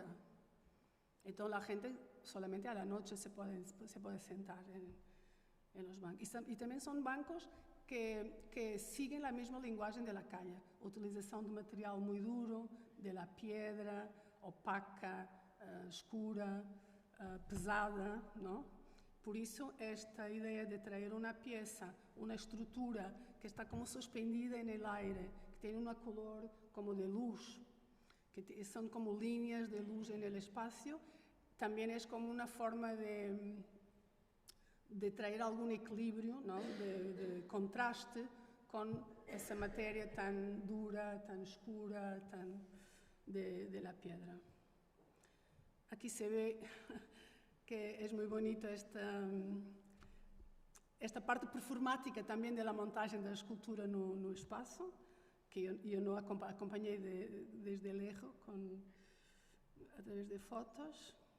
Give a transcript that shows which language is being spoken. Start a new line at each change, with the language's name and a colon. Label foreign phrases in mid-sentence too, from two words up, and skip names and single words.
Spanish: Entonces la gente solamente a la noche se puede sentar en los bancos. Y también son bancos que siguen la misma lenguaje de la calle. Utilización de material muy duro, de la piedra, opaca, escura, pesada, ¿no?
Portuguese: Por isso, esta ideia de trazer uma peça, uma estrutura que está como suspendida no aire, que tem uma cor como de luz, que são como linhas de luz no espaço, também é como uma forma de trazer algum equilíbrio, não? De contraste com essa matéria tão dura, tão escura,
Spanish: de la piedra. Aquí se ve que es muy bonita esta parte performática también de la montaje de la escultura no espacio, que yo no acompañé desde lejos a través de fotos.